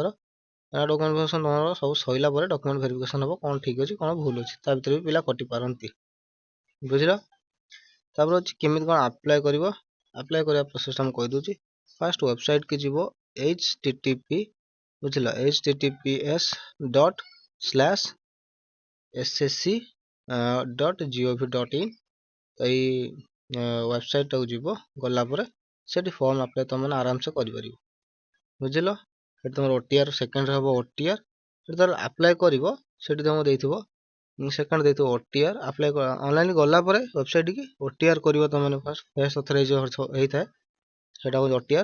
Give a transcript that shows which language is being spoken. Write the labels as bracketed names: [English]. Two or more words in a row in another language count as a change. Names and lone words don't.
[English] document verification [Odia] ତମର ସବୁ ସରିଲା ପରେ [English] document verification [Odia] ହେବ, କ'ଣ ଠିକ୍ ଅଛି କ'ଣ ଭୁଲ ଅଛି। ତା ଭିତରେ ବି ପିଲା କଟି ପାରନ୍ତି, ବୁଝିଲ। ତାପରେ ହେଉଛି କେମିତି କ'ଣ ଆପ୍ଲାଏ କରିବ। ଆପ୍ଲାଏ କରିବା ପ୍ରୋସେସଟା ମୁଁ କହିଦେଉଛି। ଫାଷ୍ଟ ୱେବସାଇଟ୍କି ଯିବ, http, ବୁଝିଲ, https://ssc.gov.in। ଏଇ ୱେବସାଇଟ୍ଟାକୁ ଯିବ, ଗଲା ପରେ ସେଠି [English] form apply [Odia] ତମେ ଆରାମସେ କରିପାରିବ, ବୁଝିଲ। ସେଠି ତମର OTR ସେକେଣ୍ଡରେ ହେବ OTR। ସେଠି ତାର ଆପ୍ଲାଏ କରିବ, ସେଠି ତମକୁ ଦେଇଥିବ ସେକେଣ୍ଡ ଦେଇଥିବ OTR। [English] apply online [Odia] ଗଲା ପରେ ୱେବସାଇଟ୍କି OTR କରିବ ତମେ [English] first phase authorize [Odia] ହେଇଥାଏ, ସେଟା ହେଉଛି OTR।